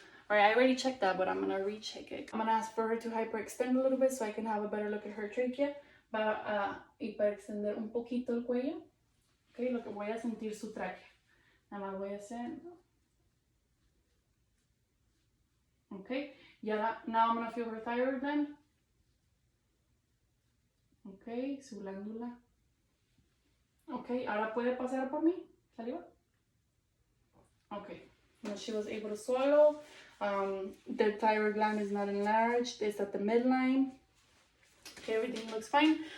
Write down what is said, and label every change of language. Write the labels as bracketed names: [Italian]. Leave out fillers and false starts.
[English] All right, I already checked that, but I'm gonna recheck it. I'm gonna ask for her to hyperextend a little bit so I can have a better look at her trachea. [Spanish] Va a hiperextender un poquito el cuello. Okay, lo que voy a sentir su tráquea. Nada más voy a hacer. [English] Okay, now I'm gonna feel her thyroid gland. [Spanish] Okay, su glándula. Okay, ahora puede pasar por mí, saliva. [English] Okay, now she was able to swallow. The thyroid gland is not enlarged. It's at the midline. Okay, everything looks fine.